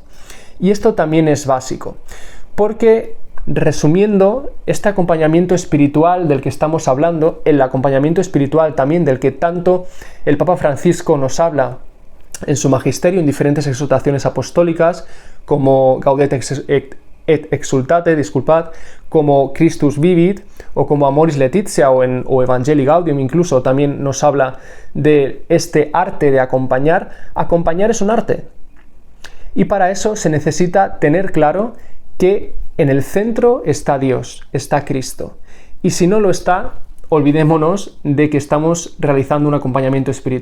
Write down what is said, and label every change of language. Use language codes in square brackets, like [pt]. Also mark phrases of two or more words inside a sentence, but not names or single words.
[es] Y esto también es básico, porque, resumiendo, este acompañamiento espiritual del que estamos hablando, el acompañamiento espiritual también del que tanto el Papa Francisco nos habla en su magisterio, en diferentes exhortaciones apostólicas, como Gaudete et Exultate, como Christus Vivit, o como Amoris Laetitia, o Evangelii Gaudium, incluso también nos habla de este arte de acompañar. Acompañar es un arte, y para eso se necesita tener claro que en el centro está Dios, está Cristo, y si no lo está, olvidémonos de que estamos realizando un acompañamiento espiritual.